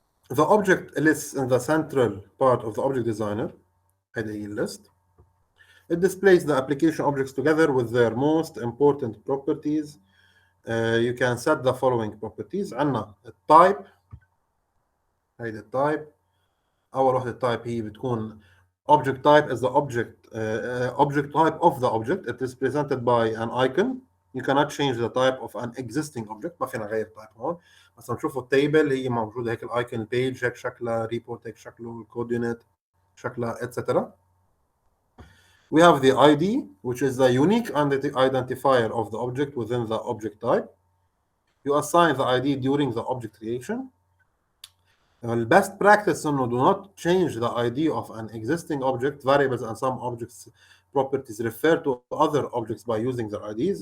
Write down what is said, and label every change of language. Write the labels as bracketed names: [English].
[English] The object lists in the central part of the object designer, [Arabic] هذه [English] list. It displays the application objects together with their most important properties. You can set the following properties. [Arabic] عندنا التايب، هيدا التايب. أول وحدة التايب هي بتكون [English] object type is the object type of the object. It is presented by an icon. You cannot change the type of an existing object. [Arabic] ما فينا نغير type هون. مثلا نشوفوا التيبل هي موجودة هيك الايكون البيج هيك شكلها، ريبورت هيك شكله، الكوردينيت شكلها etc. [English] We have the ID, which is the unique identifier of the object within the object type. You assign the ID during the object creation. The best practice is do not change the ID of an existing object. Variables and some objects properties refer to other objects by using their IDs.